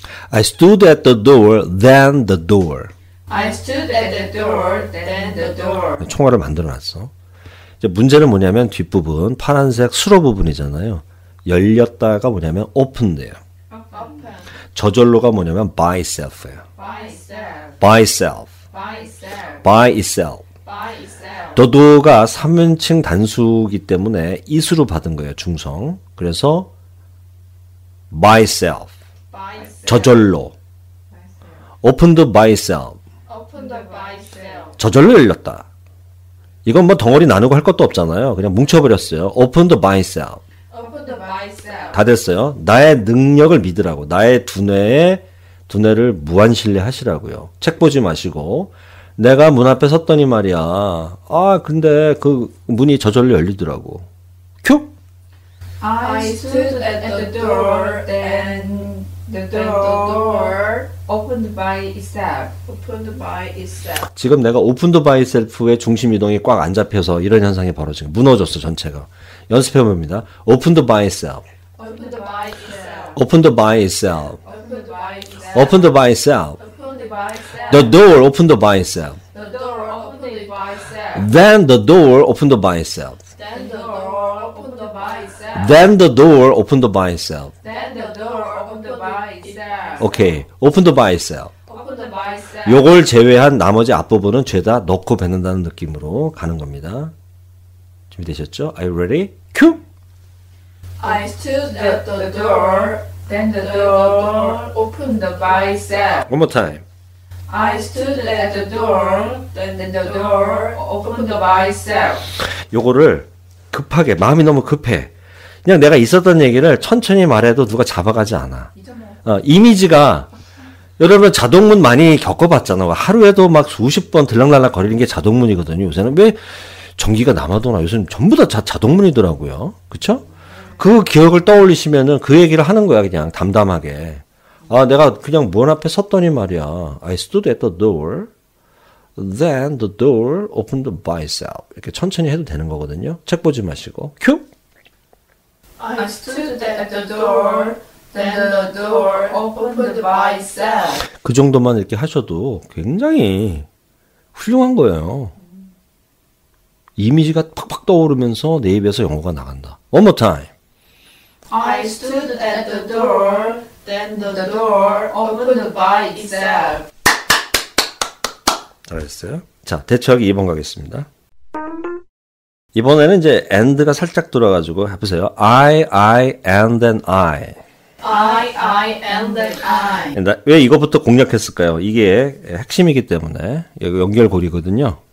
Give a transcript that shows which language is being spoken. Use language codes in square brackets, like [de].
[en] I stood at the door, then the door. I stood at the door, then the door. [ko] 총알을 만들어놨어. 이제 문제는 뭐냐면 뒷부분 파란색 수로 부분이잖아요. 열렸다가 뭐냐면 open돼요. [en] Open. [ko] 저절로가 뭐냐면 by itself예요. [en] By itself. by itself. By itself. by itself. By itself. [ko] the door가 3인칭 단수기 때문에 이수로 받은 거예요. 중성. [en] 그래서 by itself. By itself. [ko] 저절로. [en] opened by itself. Opened by itself. [ko] 저절로 열렸다. 이건 뭐 덩어리 나누고 할 것도 없잖아요. 그냥 뭉쳐버렸어요. [en] opened by itself. Opened by itself. [ko] 다 됐어요. 나의 능력을 믿으라고. 나의 두뇌를 무한신뢰 하시라고요. 책 보지 마시고. 내가 문 앞에 섰더니 말이야. 근데 그 문이 저절로 열리더라고. 큐! [en] I stood at the door, then the door opened by itself. Opened by itself. [ko] 지금 내가 [en] opened by itself [ko] 의 중심 이동이 꽉 안 잡혀서 이런 현상이 벌어지고 무너졌어 전체가. 연습해 봅니다. [en] opened by itself. Opened by itself. opened by itself. Opened by itself. opened by itself. Opened by itself. The door opened by itself. The door opened by itself. Then the door opened by itself. Then the door opened by itself. Then the door opened by itself. Then the door opened by itself. 오케이. opened by itself. Opened by itself. [ko] 요걸 제외한 나머지 앞부분은 죄다 넣고 뱉는다는 느낌으로 가는 겁니다. 준비되셨죠? [en] Are you ready? [ko] 큐! [en] I stood at the door, then the door opened by itself. One more time. I stood at the door, then the door opened by itself. [ko] 요거를 급하게, 마음이 너무 급해. 그냥 내가 있었던 얘기를 천천히 말해도 누가 잡아가지 않아. 이미지가, 여러분 자동문 많이 겪어봤잖아. 하루에도 막 수십 번 들락날락 거리는 게 자동문이거든요. 요새는 왜 전기가 남아도나 요새는 전부 다 자동문이더라고요. 그쵸? 그 기억을 떠올리시면은 그 얘기를 하는 거야, 그냥 담담하게. 내가 그냥 문 앞에 섰더니 말이야. [en] I stood at the door. Then the door opened by itself. [ko] 이렇게 천천히 해도 되는 거거든요. 책 보지 마시고. 큐! [en] I stood at the door, then the door opened by itself. [ko] 그 정도만 이렇게 하셔도 굉장히 훌륭한 거예요. 이미지가 팍팍 떠오르면서 내 입에서 영어가 나간다. [en] One more time. I stood at the door, then the door opened by itself. [ko] 잘했어요. 자, 대처하기 2번 가겠습니다. 이번에는 이제 and가 살짝 들어가지고 해보세요. [en] I, and then I. I, and then I. [ko] 왜 이거부터 공략했을까요? 이게 핵심이기 때문에 여기 연결고리거든요.